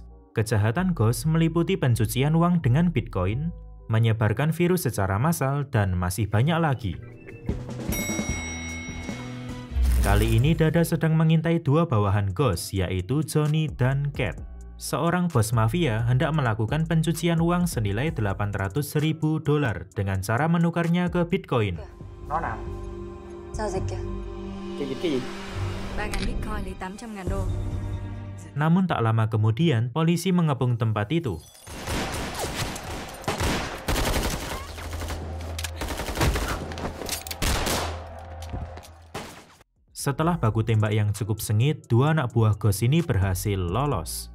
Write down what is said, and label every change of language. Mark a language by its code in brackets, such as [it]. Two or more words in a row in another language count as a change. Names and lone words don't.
[id] Kejahatan Ghost meliputi pencucian uang dengan Bitcoin, menyebarkan virus secara massal, dan masih banyak lagi. Kali ini Dada sedang mengintai dua bawahan Ghost, yaitu Johnny dan Cat. Seorang bos mafia hendak melakukan pencucian uang senilai $800.000 dengan cara menukarnya ke Bitcoin. [vi] Nó nào? Giao dịch kìa. Cái gì? 3.000 Bitcoin lấy 800.000 đô. [id] Namun tak lama kemudian, polisi mengepung tempat itu. Setelah baku tembak yang cukup sengit, dua anak buah Ghost ini berhasil lolos.